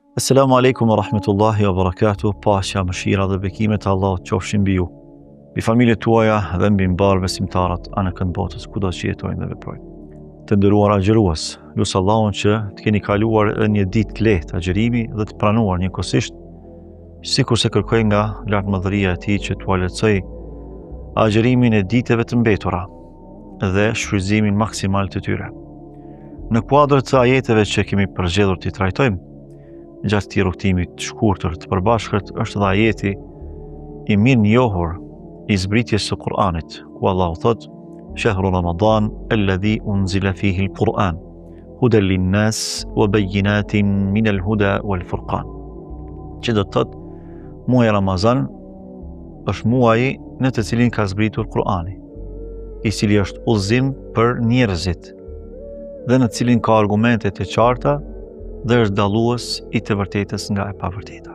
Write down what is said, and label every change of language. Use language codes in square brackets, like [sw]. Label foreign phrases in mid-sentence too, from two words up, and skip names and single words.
[ar] السلام عليكم ورحمة الله وبركاته, [sq] paqja, mëshira dhe bekimet e Allahut qofshin mbi ju, mbi familjet tuaja dhe mbi mbar besimtarët anë kënd botës kudo që jetojnë dhe veprojnë. Të nderuar agjërues, lusë Allahun që të keni kaluar edhe një ditë të lehtë agjërimi dhe të pranuar njëkohësisht, sikur se kërkoj nga lartëmadhëria e Tij që t'ua lehtësoj agjërimin e ditëve të mbetura dhe shfrytëzimin maksimal të tyre. Në kuadër të ajeteve që kemi përzgjedhur t'i trajtojmë gjatë këtij rrugtimi të shkurtër të përbashkët është dhe ajeti i mirë njohur i zbritjes së Kur'anit, ku Allahu thot: [ar] "شهر رمضان الذي أنزل فيه القرآن هدى للناس وبينات من الهدى والفرقان." [sq] Që do të thot, muaji Ramazan është muaji në të cilin ka zbritur Kur'ani, i cili është udhëzim për njerëzit dhe në cilin ka argumente të qarta dhe është dallues i të vërtetës nga e pavërteta.